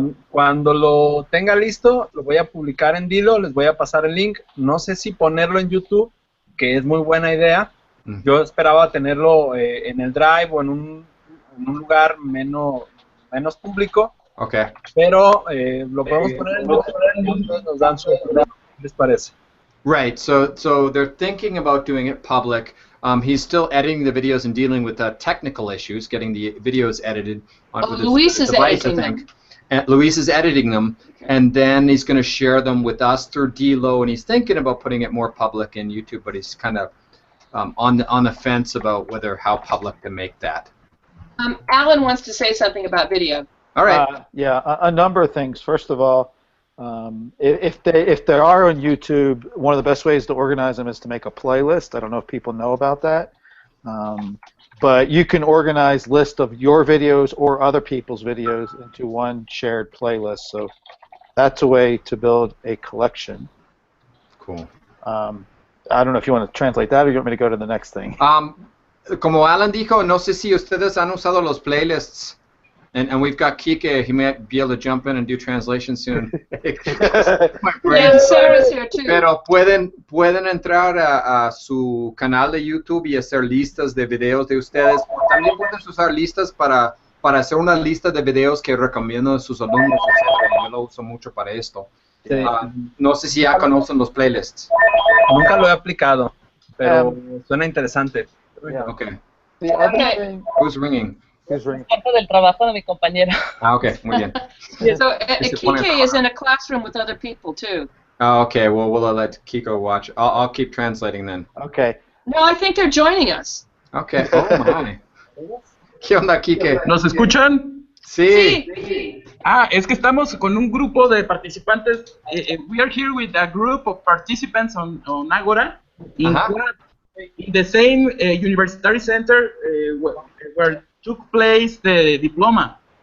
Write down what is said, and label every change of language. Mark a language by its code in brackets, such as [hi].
[es] Cuando lo tenga listo, lo voy a publicar en Dilo, les voy a pasar el link. No sé si ponerlo en YouTube, que es muy buena idea. Yo esperaba tenerlo en el Drive o en un lugar menos público. [en] Okay. [es] Pero lo podemos poner en YouTube, nos dan su opinión. ¿Qué les parece? [en] Right, so they're thinking about doing it public. He's still editing the videos and dealing with technical issues, getting the videos edited with Luis his is device, editing I think. And Luis is editing them, and then he's going to share them with us through Dilo, and he's thinking about putting it more public in YouTube, but he's kind of on the fence about how public to make that. Alan wants to say something about video. All right. Yeah, a number of things. First of all, if they are on YouTube, one of the best ways to organize them is to make a playlist. I don't know if people know about that. But you can organize list of your videos or other people's videos into one shared playlist. So that's a way to build a collection. Cool. I don't know if you want to translate that or you want me to go to the next thing. [es] Como Alan dijo, no sé si ustedes han usado los playlists. [en] And we've got Kike, he might be able to jump in and do translation soon. Yeah, Sarah's here too. [es] Pero pueden entrar a su canal de YouTube y hacer listas de videos de ustedes. También pueden usar listas para hacer una lista de videos que recomiendo a sus alumnos. Yo lo uso mucho para esto. Sí. No sé si ya conocen los playlists. Nunca lo he aplicado, pero suena interesante. [en] Yeah. Okay. The other thing, Who's ringing? [es] Parte del trabajo de mi compañero. Okay, muy bien. [en] So Kike is in a classroom with other people too. Okay, well, we'll let Kiko watch. I'll keep translating then. okay. No, I think they're joining us. Okay, oh my. [es] ¿Qué onda, Kike? ¿Nos escuchan? Sí. Sí. Es que estamos con un grupo de participantes. [en] We are here with a group of participants on Agora in the same university center where took place the diploma.